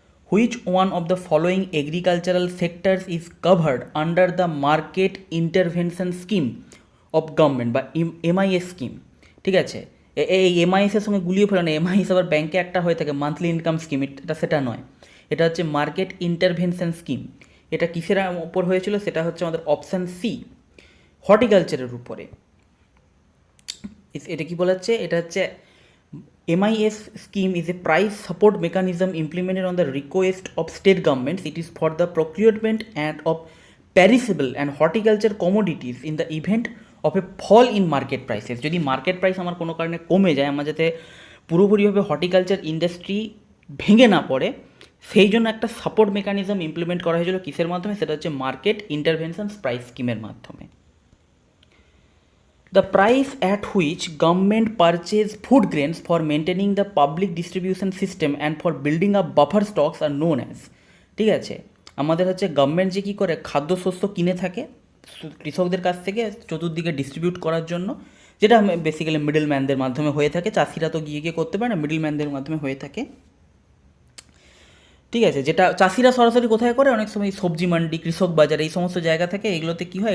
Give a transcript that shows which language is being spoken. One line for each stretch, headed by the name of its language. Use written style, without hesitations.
English: Which one of the following agricultural sectors is covered under the market intervention scheme of government বা MIS scheme?
Bangla: ঠিক আছে, এই এমআইএসের সঙ্গে গুলিয়ে ফেলো না। এমআইএস আবার ব্যাংকে একটা হয়ে থাকে মান্থলি ইনকাম স্কিম, এটা সেটা নয়। এটা হচ্ছে মার্কেট ইন্টারভেনশন স্কিম। এটা কিসের ওপর হয়েছিল? সেটা হচ্ছে আমাদের অপশান সি, হর্টিকালচারের উপরে। এটা কি বলাচ্ছে? এটা হচ্ছে
English: MIS scheme is a price support mechanism implemented on the request of state governments. It is for the procurement and of perishable and horticulture commodities in the event of a fall in market prices.
Bangla: যদি market price আমার কোনো কারণে কমে যায়, আমার যাতে পুরোপুরিভাবে horticulture industry ভেঙে না পড়ে, সেই জন্য একটা সাপোর্ট মেকানিজম ইমপ্লিমেন্ট করা হয়েছিল। কিসের মাধ্যমে? সেটা হচ্ছে মার্কেট ইন্টারভেনশন প্রাইস স্কিমের মাধ্যমে।
English: The price at which government purchase food grains for maintaining the public distribution system and for building up buffer stocks are known as,
Bangla: ঠিক আছে। আমাদের হচ্ছে গভর্নমেন্ট যে কী করে খাদ্যশস্য কিনে থাকে কৃষকদের কাছ থেকে চতুর্দিকে ডিস্ট্রিবিউট করার জন্য, যেটা বেসিক্যালি মিডল ম্যানদের মাধ্যমে হয়ে থাকে। চাষিরা তো গিয়ে করতে পারে না, মিডল ম্যানদের মাধ্যমে হয়ে থাকে, ঠিক আছে। যেটা চাষিরা সরাসরি কোথায় করে? অনেক সময় সবজি মান্ডি, কৃষক বাজার, এই সমস্ত জায়গা থেকে এগুলোতে কী হয়?